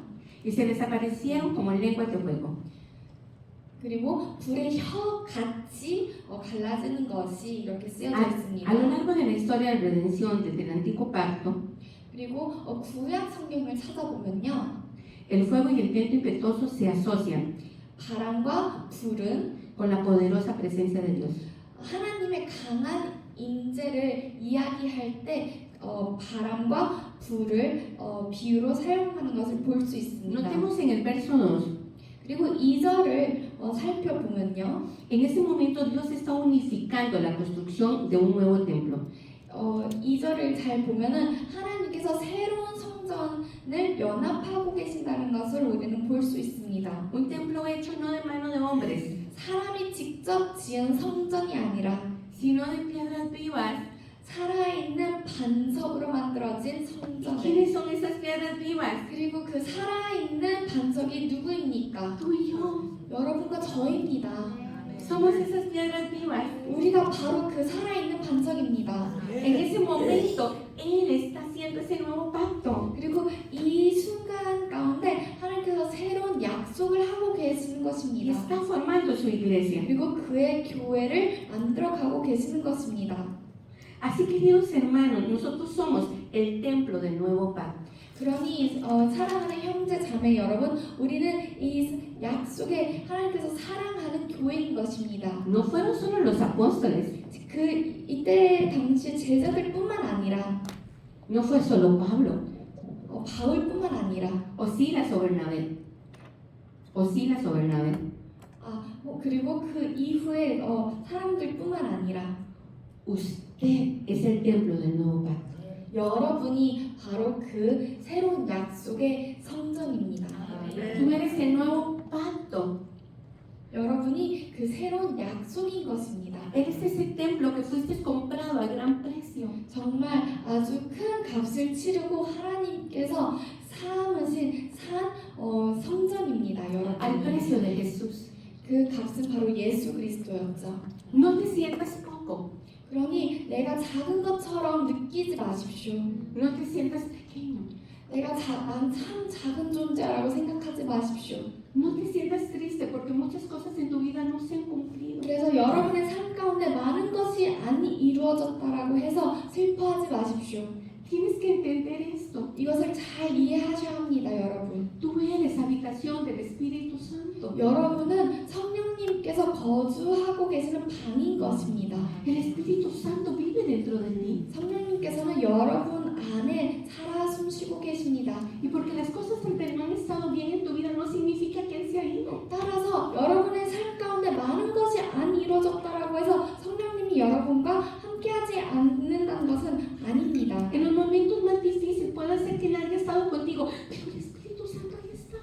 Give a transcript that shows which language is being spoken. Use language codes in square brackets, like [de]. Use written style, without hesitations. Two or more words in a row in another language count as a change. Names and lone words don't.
[es] Y se desaparecieron como lenguas de fuego. [ko] 그리고 불의 혀 같이 갈라지는 것이 이렇게 쓰여져 [es] A lo [ko] 있습니다. [es] largo de la historia de redención desde el antiguo pacto, [ko] 그리고 구약 성경을 찾아보면요, [es] el fuego y el viento impetuoso se asocian [ko] 바람과 불은 [es] con la poderosa presencia de Dios. [ko] 하나님의 강한 임재를 이야기할 때 바람과 불을 비유로 사용하는 것을 볼 수 있습니다. [es] Notemos en el verso 2. [ko] 그리고 2절을 살펴보면요, [es] En ese momento Dios está unificando la construcción de un nuevo templo. [ko] 2절을 잘 보면은 하나님께서 새로운 성전을 연합하고 계신다는 것을 우리는 볼 수 있습니다. [es] Un templo hecho no de mano de hombres, [ko] 사람이 직접 지은 성전이 아니라 [es] sino de piedras vivas. [ko] 살아있는 반석으로 만들어진 [es] ¿Y [ko] 성전. [es] quiénes son esas piedras vivas? [ko] 그리고 그 살아있는 반석이 누구입니까? [es] Tú y yo. [ko] 여러분과 저입니다. [es] Somos esas piedras vivas. [ko] 우리가 바로 그 살아있는 반석입니다. [es] En ese momento, Él está haciendo ese nuevo pacto. [ko] 그리고 이 순간 가운데 하나님께서 새로운 약속을 하고 계시는 [es] Y [ko] 것입니다. [es] está formando su iglesia. [ko] 그리고 그의 교회를 만들어가고 계시는 것입니다. [es] Así, queridos hermanos, nosotros somos el templo del nuevo pacto. [ko] 그러니 사랑하는 형제 자매 여러분, 우리는 이 약속에 하나님께서 사랑하는 교회인 것입니다. [es] No fueron solo los apóstoles, [ko] 이때 당시 제자들뿐만 아니라 [es] no fue solo Pablo, [ko] 바울뿐만 아니라 [es] o Silas o Bernabé, [ko] 그리고 그 이후에 사람들뿐만 아니라 [es] usted es el templo del nuevo pacto. [ko] 여러분이 바로 그 새로운 약속의 성전입니다. [es] Tú eres el nuevo pacto. [ko] 여러분이 그 새로운 약속인 것입니다. [es] Eres ese templo que fuiste comprado a gran precio. [ko] 정말 아주 큰 값을 치르고 하나님께서 삼으신 성전입니다. [es] Al [ko] 여러분. [es] precio de Jesús. [ko] 그 값은 바로 예수 그리스도였죠. [es] No te sientas poco. [ko] 그러니 내가 작은 것처럼 느끼지 마십시오. [es] No te sientas pequeño. [ko] 난 참 작은 존재라고 생각하지 마십시오. [es] No te sientas triste porque muchas cosas en tu vida no se han cumplido. [ko] 그래서 여러분의 삶 가운데 많은 것이 안 이루어졌다라고 해서 슬퍼하지 마십시오. [es] Tienes que entender esto. [ko] 이것을 잘 이해하셔야 합니다, 여러분. [es] Tú eres habitación del Espíritu Santo. [ko] 여러분은 성령님께서 거주하고 계시는 방인 것입니다. [es] El Espíritu Santo vive dentro de ti. [ko] 성령님께서는 여러분 안에 살아 숨쉬고 계십니다. [es] Y porque las cosas siempre no han estado bien en tu vida no significa que Él se ha ido. [ko] 따라서 여러분의 삶 가운데 많은 것이 안 이루어졌다라고 해서 성령님이 여러분과 함께하지 않는다는 것은 아닙니다. [es] En los momentos más difíciles puede ser que nadie ha estado contigo, pero el Espíritu Santo ahí está.